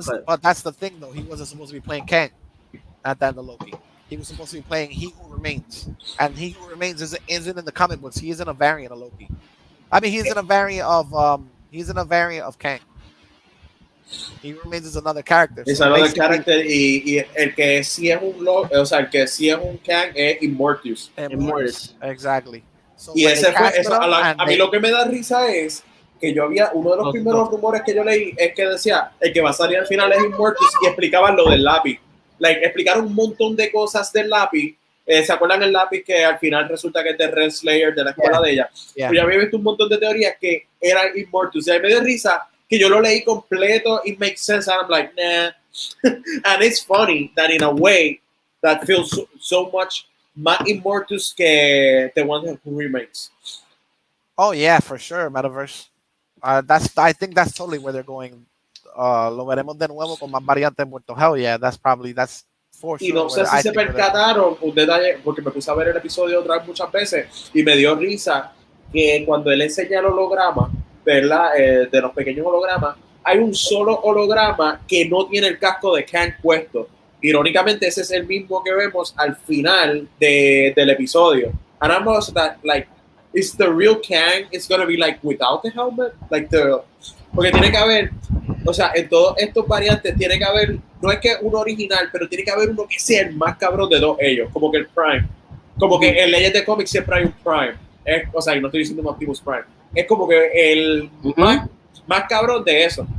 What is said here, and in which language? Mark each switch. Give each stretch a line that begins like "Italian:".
English: But that's the thing, though. He wasn't supposed to be playing Kang at the end of Loki. He was supposed to be playing He Who Remains, and He Who Remains isn't in the comic books. He isn't a variant of Loki. I mean, he's in a variant of Kang. He Remains is another character.
Spanish: Es
English: another character
Spanish: y el que sí es un o sea, el que sí es un Kang es Immortus.
English: Exactly. So
Spanish: y ese fue eso, a mí lo que me da risa es que yo había uno de los primeros rumores que yo leí es que decía el que va a salir al final es Immortus y explicaban lo del lápiz. Explicaron un montón de cosas del lápiz. ¿Se acuerdan el lápiz que al final resulta que es de Red Slayer de la escuela de ella? Pues yo había visto un montón de teorías que era Immortus y a mí me dio risa que yo lo leí completo.
English: It makes sense and I'm like nah. And it's funny that in a way that feels so much
Spanish: más Immortus que
English: the one who remains. Oh yeah, for sure, Metaverse. I think that's totally where they're going.
Spanish: Lo veremos de nuevo con más variantes muertos.
English: Hell yeah, that's for sure.
Spanish: Y no sé si se percataron un detalle, porque me puse a ver el episodio otra vez muchas veces y me dio risa que cuando él enseña el holograma, ¿verdad? De los pequeños hologramas, hay un solo holograma que no tiene el casco de Kang puesto. Irónicamente, ese es el mismo que vemos al final del episodio.
English: And I'm also that, like, is the real Kang is going to be, like, without the helmet?
Spanish: Porque tiene que haber, o sea, en todos estos variantes tiene que haber, no es que uno original, pero tiene que haber uno que sea el más cabrón de dos ellos, como que el Prime. Como que en Leyes de Cómics siempre hay un Prime. O sea, y no estoy diciendo Optimus Prime. Es como que el más cabrón de eso.